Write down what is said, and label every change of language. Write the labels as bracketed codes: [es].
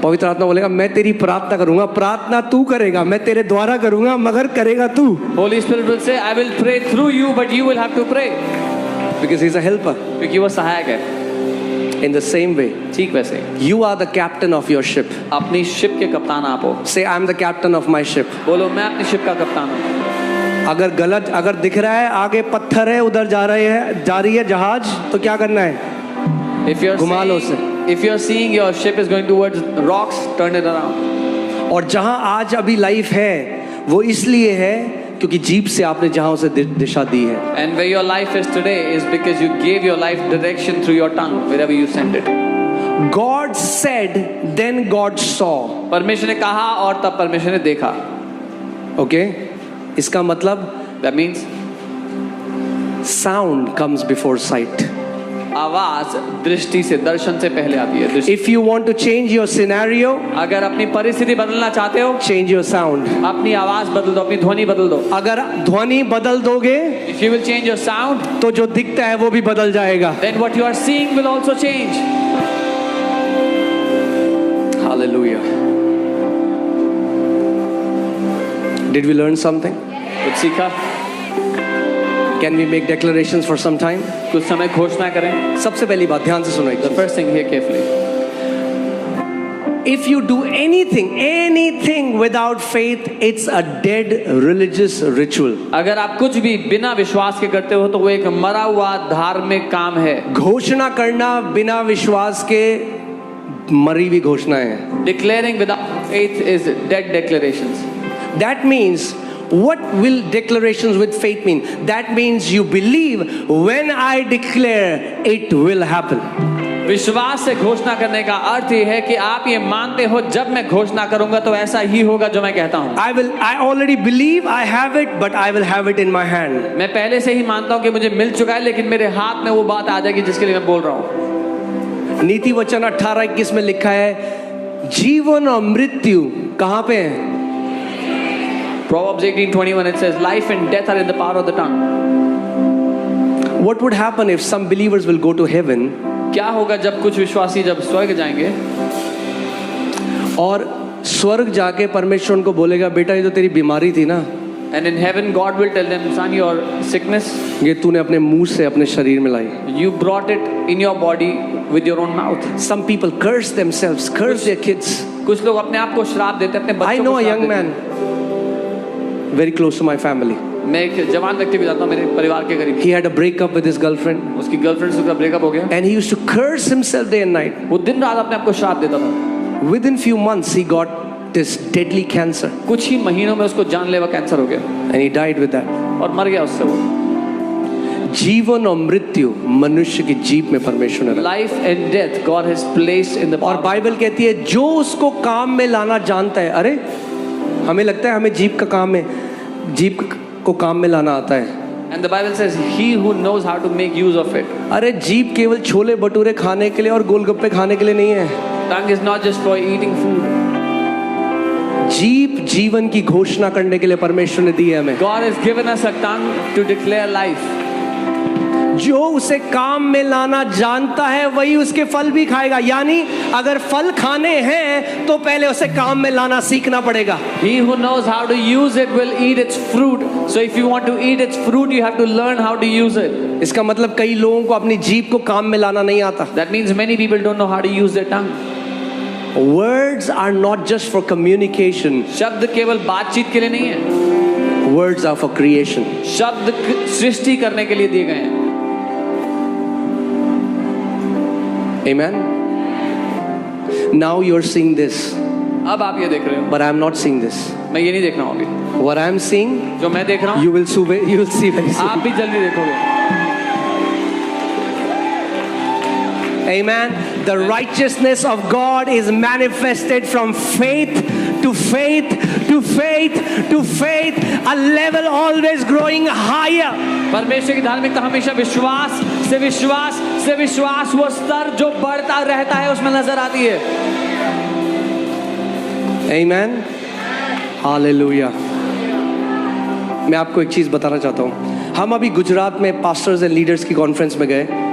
[hi] पवित्र आत्मा बोलेगा मैं तेरी प्रार्थना करूंगा, प्रार्थना तू करेगा, मैं तेरे द्वारा करूंगा मगर करेगा तू। [en] Holy Spirit will say, I will pray through you, but you will have to pray. Because He's a helper. [hi] क्योंकि वो सहायक है। [en] In the same way, [hi] ठीक वैसे [en] you are the captain of your ship. [hi] अपनी शिप के कप्तान आप हो। [en] Say, I'm the captain of my ship. [hi] बोलो मैं अपनी शिप का कप्तान हूँ। अगर दिख रहा है आगे पत्थर है, उधर जा रही है जहाज, तो क्या करना है? घुमा लो उसे। [en] If you're seeing your ship is going towards rocks, turn it around. [hi] और जहां आज अभी लाइफ है वो इसलिए है क्योंकि जीभ से आपने जहां उसे दिशा दी है। [en] And where your life is today is because you gave your life direction through your tongue wherever you sent it. God said, then God saw. [hi] परमेश्वर ने कहा और तब परमेश्वर ने देखा। Okay? इसका मतलब [en] That means sound comes before sight. [hi] आवाज दृष्टि से, दर्शन से पहले आती है। दृष्टि। [en] If you want to change your scenario, [hi] अगर अपनी परिस्थिति बदलना चाहते हो, [en] change your sound. [hi] अपनी आवाज बदल दो, अपनी ध्वनि बदल दो। अगर ध्वनि बदल दोगे, [en] If you will change your sound, [hi] तो जो दिखता है वो भी बदल जाएगा। [en] then what you are seeing will also change. Hallelujah. Did we learn something? [hi] कुछ सीखा? [en] Can we make declarations for some time? [hi] कुछ समय घोषणा करें। सबसे पहली बात ध्यान से सुनो एक [en] The [hi] चीज। [en] first thing, hear carefully. If you do anything without faith, it's a dead religious ritual. [hi] अगर आप कुछ भी बिना विश्वास के करते हो तो वो एक मरा हुआ धार्मिक काम है। घोषणा करना बिना विश्वास के मरी हुई घोषणा है। [en] Declaring without faith is dead declarations. That means, what will declarations with faith mean? That means you believe when I declare, it will happen. [hi] विश्वास से घोषणा करने का अर्थ ये है कि आप ये मानते हो जब मैं घोषणा करूंगा तो ऐसा ही होगा जो मैं कहता हूँ। [en] I already believe I have it, but I will have it in my hand. [hi] मैं पहले से ही मानता हूँ कि मुझे मिल चुका है, लेकिन मेरे हाथ में वो बात आ जाएगी जिसके लिए मैं बोल रहा हूँ। नीति वचन 18:21 में लिखा है, जीवन और मृत्यु कहाँ पे है? [en] Proverbs 18:21 it says, life and death are in the power of the tongue. What would happen if some believers will go to heaven? [hi] क्या होगा जब कुछ विश्वासी जब स्वर्ग जाएंगे और स्वर्ग जाके परमेश्वर उनको बोलेगा, बेटा ये तो तेरी बीमारी थी ना, [en] and in heaven God will tell them, son, your sickness, [hi] ये तूने अपने मुंह से अपने शरीर में लाई। [en] you brought it in your body with your own mouth. Some people curse themselves, curse their kids. [hi] कुछ लोग अपने आप को श्राप देते हैं, अपने [en] I [hi] बच्चों [en] know [hi] को [en] a [hi] श्राप [en] young [hi] देते [en] man, [hi] हैं। [en] very close to my family. [hi] मैं एक जवान व्यक्ति भी जानता हूँ, मेरे परिवार के करीब। [en] He had a breakup with his girlfriend, [hi] उसकी गर्लफ्रेंड से उसका ब्रेकअप हो गया, [en] and he used to curse himself day and night. [hi] वो दिन रात अपने आप को श्राप देता था। [en] Within few months, he got this deadly cancer, [hi] कुछ ही महीनों में उसको जानलेवा कैंसर हो गया [en] and he died with that. और मर गया उससे वो। [hi] जीवन और मृत्यु मनुष्य की जीभ में परमेश्वर ने रखा। [en] Life and death God has placed in the [hi] और [en] power. [hi] बाइबल कहती है, जो उसको काम में लाना जानता है। अरे हमें लगता है हमें जीभ का काम है, जीभ को काम में लाना आता है। [en] And the Bible says, he who knows how to make use of it. [hi] अरे जीभ केवल छोले भटूरे खाने के लिए और गोलगप्पे खाने के लिए नहीं है। [en] Tongue is not just for eating food. [hi] जीभ जीवन की घोषणा करने के लिए परमेश्वर ने दी है हमें। [en] God has given us a tongue to declare life. [hi] जो उसे काम में लाना जानता है वही उसके फल भी खाएगा। यानी अगर फल खाने हैं तो पहले उसे काम में लाना सीखना पड़ेगा। [en] He who knows how to use it will eat its fruit. So if you want to eat its fruit, you have to learn how to use it. [hi] इसका मतलब कई लोगों को अपनी जीभ को काम में लाना नहीं आता। [en] That means many people don't know how to use their tongue. Words are not just for communication. [hi] शब्द केवल बातचीत के लिए नहीं है। [en] Words are for creation. [hi] शब्द सृष्टि करने के लिए दिए गए हैं। [en] Amen. Now you're seeing this, [hi] अब आप ये देख रहे हो, [en] but I'm not seeing this. [hi] मैं ये नहीं देख रहा हूँ अभी। [en] What I'm seeing, [hi] जो मैं देख रहा हूँ, [en] you will see very soon. [hi] आप भी जल्दी देखोगे। [en] Amen. The righteousness of God is manifested from faith to faith to faith to faith, a level always growing higher. [hi] परमेश्वर की धार्मिकता हमेशा विश्वास से विश्वास से विश्वास, वो स्तर जो बढ़ता रहता है उसमें नजर आती है। [en] Amen. Hallelujah. [hi] मैं आपको एक चीज बताना चाहता हूँ। हम अभी गुजरात में पास्टर्स एंड लीडर्स की कॉन्फ्रेंस में गए।